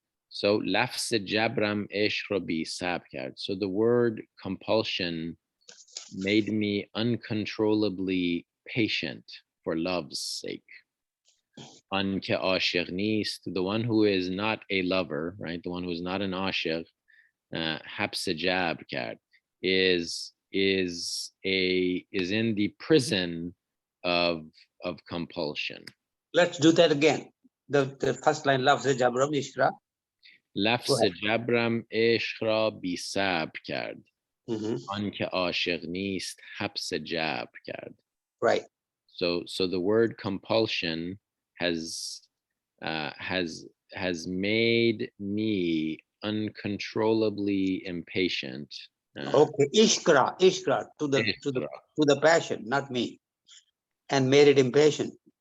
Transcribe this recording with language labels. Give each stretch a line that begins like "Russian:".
Persian: So لفظ جبرم عشق را بی صبر کرد.
English: So the word compulsion made me uncontrollably patient for love's sake.
Persian: آنکه عاشق نیست,
English: the one who is not a lover, right? The one who is not an عاشق,
Persian: حبس جبر کرد,
English: is in the prison of compulsion. Let's do that again. The first line,
Persian: لفظ جبرم اشکرا. لفظ جبرم عشق را بی صبر کرد. آنکه عاشق نیست حبس جبر کرد.
English: Right. So the word compulsion has made me uncontrollably impatient. Okay, ishkra to the passion, not me, and made it impatient.